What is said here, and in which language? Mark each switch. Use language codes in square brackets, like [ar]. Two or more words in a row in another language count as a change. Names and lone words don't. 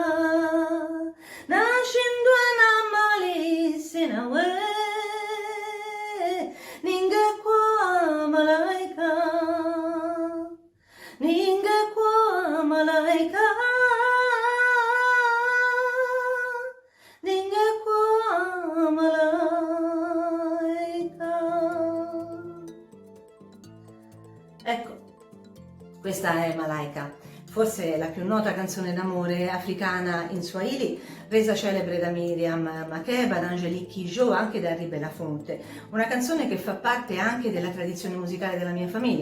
[sw] nashindwa na mali sinawe ningekuwa malaika ningekuwa malaika ningekuwa malaika. [it] Ecco, questa è Malaika, forse la più nota canzone d'amore africana in Swahili, resa celebre da Miriam Makeba, da Angelique Kidjo, anche da Ribe Lafonte. Una canzone che fa parte anche della tradizione musicale della mia famiglia.